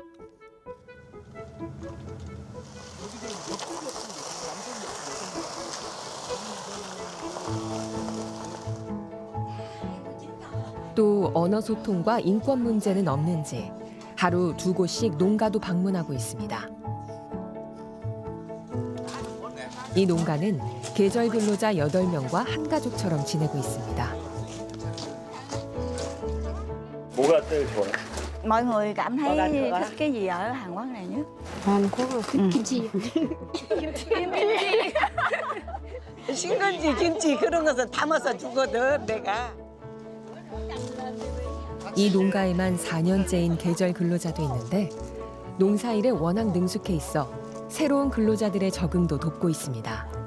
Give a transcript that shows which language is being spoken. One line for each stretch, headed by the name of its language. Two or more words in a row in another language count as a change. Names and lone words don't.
Korean: 또 언어 소통과 인권 문제는 없는지 하루 2곳씩 농가도 방문하고 있습니다. 이 농가는 계절 근로자 8명과 한 가족처럼 지내고 있습니다. 뭐가 제일 좋아요?
Vietnamese: Mọi người cảm thấy thích cái gì ở Hàn Quốc này nhất? Hàn Quốc 김치.
Korean: 신건지 김치 그런 것을 담아서 주거든 내가. 이 농가에만 4년째인 계절 근로자도 있는데 농사일에 워낙 능숙해 있어 새로운 근로자들의 적응도 돕고 있습니다.